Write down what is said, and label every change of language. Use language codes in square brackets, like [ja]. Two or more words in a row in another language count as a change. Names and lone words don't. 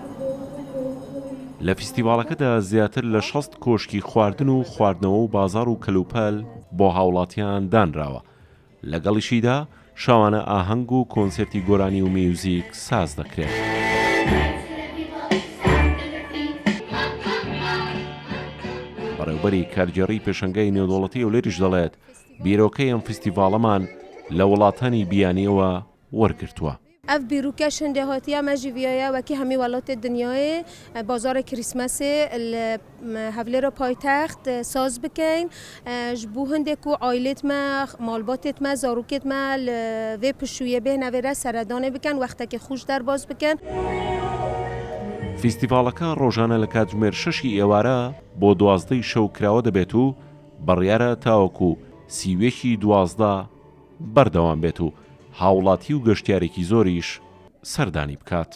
[ckb] لە فستیڤالەکەدا زیاتر لە 60 کۆشکی خواردن و خواردنەوە و بازار و کەلوپەل بۆ هاوڵاتیان دانراوە لەگەڵیشیدا شاوانە ئاهەنگ و کۆنسێرتی گۆرانی و میوزیک ساز دەکرێت بەڕێوبەری کارگێڕی پێشەنگای نێودوڵەتی هەولێریش دەڵێت بیرۆکەی ئەم فستیڤاڵەمان لە وڵاتانی بیانیەوە وەرگرتووە [ku] ئەف بیرروکە شندێ هاتیە مەژیڤایە وەکی هەمی وڵاتێ دنیایê بازارê کریسمسê li Hevlêra paytext saz bikin ji bo hindێk û ailêt me malbatêt me zarokêt me li vê pişûyê bêhne vê re seredanê bikin wextekê xweş derbas bikin [ckb] فستیڤالەکە ڕۆژانە لە کاتژمێر 6 ئێوارە بۆ 12 شەو کراوە دەبێت و بڕیارە تاوەکو سیوێکی 12 بەردەوام بێت و هاوڵاتی و گەشتیارێکی زۆریش سەردانی بکات.